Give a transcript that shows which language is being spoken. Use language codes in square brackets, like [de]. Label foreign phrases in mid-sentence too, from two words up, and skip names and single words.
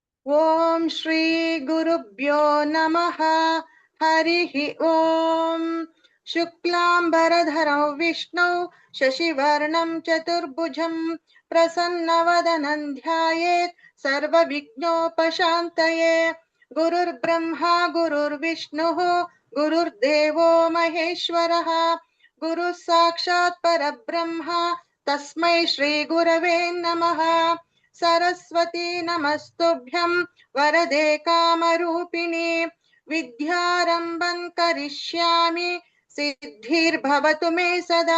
[sa] ఓం శ్రీ గురుభ్యో నమః. హరిః ఓం. శుక్లాంబరధరం విష్ణు శశివర్ణం చతుర్భుజం ప్రసన్నవదనం ధ్యాయేత్ సర్వవిఘ్నోపశాంతయే. గురుర్బ్రహ్మా గురుర్విష్ణుః గురుర్దేవో మహేశ్వరః. గురుః సాక్షాత్ పరబ్రహ్మ తస్మై శ్రీ గురవే నమః. सरस्वती नमस्तुभ्यं वरदे कामरूपिणी. विद्यारम्भं करिष्यामि सिद्धिर्भवतु मे सदा.